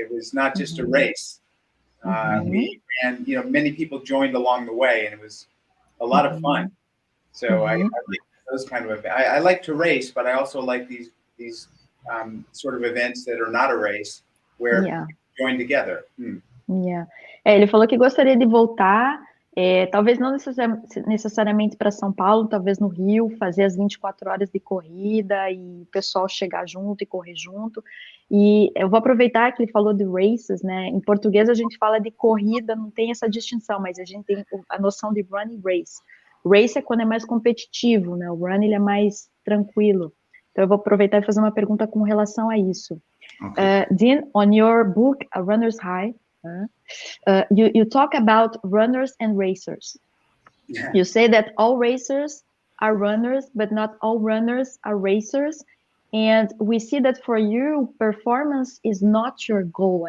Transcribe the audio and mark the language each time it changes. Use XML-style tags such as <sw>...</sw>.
<en>It was not just a race. We ran, many people joined along the way, and it was a lot of fun. So I like those kind of events. I like to race, but I also like these sort of events that are not a race, where people join together.</en> <pt>Ele falou que gostaria de voltar, talvez não necessariamente para São Paulo, talvez no Rio, fazer as 24 horas de corrida e o pessoal chegar junto e correr junto. E eu vou aproveitar que ele falou de races, né? Em português a gente fala de corrida, não tem essa distinção, mas a gente tem a noção de run e race. Race é quando é mais competitivo, né? O run ele é mais tranquilo. Então eu vou aproveitar e fazer uma pergunta com relação a isso.</pt> <en>Okay. Dean, on your book, A Runner's High, you talk about runners and racers. Yeah. You say that all racers are runners, but not all runners are racers. And we see that for you, performance is not your goal.</en>